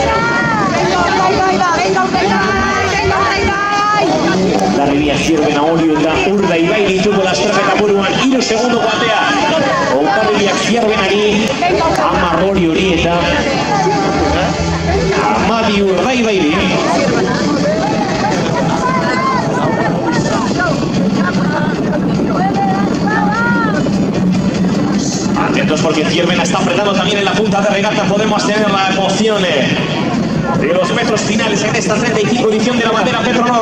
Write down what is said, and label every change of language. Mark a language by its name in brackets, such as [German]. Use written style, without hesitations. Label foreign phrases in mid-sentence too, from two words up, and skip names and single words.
[Basque] Hondarribia, Zierbena, Orio eta Urdaibai dituko lasterketa buruan 3 segundoko atea. Hondarribiak Zierbenari 10 Oriori eta 12 Urdaibairi. [Spanish] Atentos porque Zierbena está apretando también en la punta de regata. Podemos tener la emoción de los metros finales en esta 35 edición de la bandera Petronor.